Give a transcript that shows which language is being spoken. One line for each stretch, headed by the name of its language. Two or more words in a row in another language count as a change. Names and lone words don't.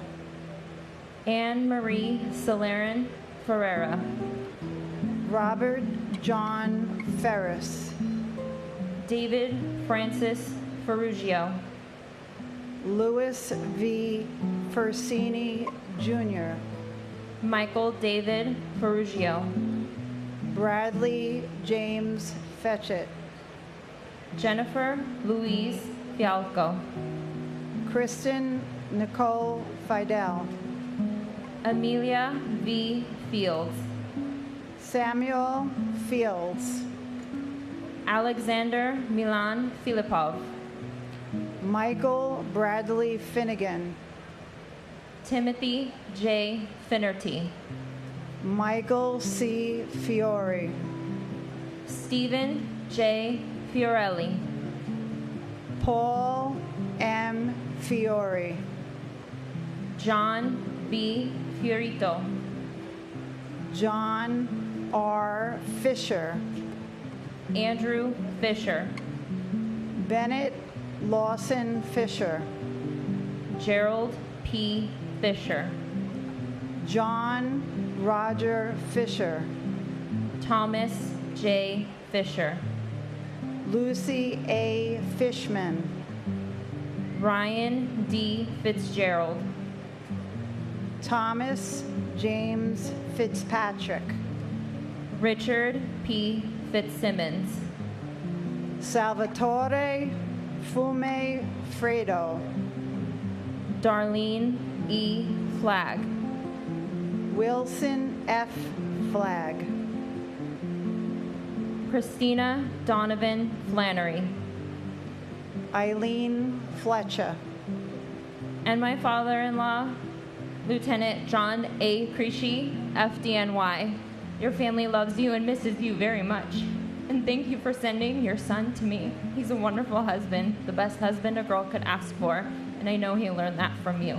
English: Anne Marie Celerin Ferreira. Robert John Ferris. David Francis Ferrugio. Louis V. Fersini Jr. Michael David Ferrugio. Bradley James Fetchett. Jennifer Louise Fialco. Kristen Nicole Fidel. Amelia V. Fields. Samuel Fields. Alexander Milan Filipov. Michael Bradley Finnegan. Timothy J. Finnerty. Michael C. Fiore. Stephen J. Fiorelli. Paul M. Fiore. John B. Fiorito. John R. Fisher. Andrew Fisher. Bennett Lawson Fisher. Gerald P. Fisher. John Roger Fisher. Thomas J. Fisher. Lucy A. Fishman. Ryan D. Fitzgerald. Thomas James Fitzpatrick. Richard P. Fitzsimmons. Salvatore Fume Fredo. Darlene E. Flagg. Wilson F. Flagg. Christina Donovan Flannery. Eileen Fletcher. And my father-in-law, Lieutenant John A. Creasy, FDNY. Your family loves you and misses you very much. And thank you for sending your son to me. He's a wonderful husband, the best husband a girl could ask for, and I know he learned that from you.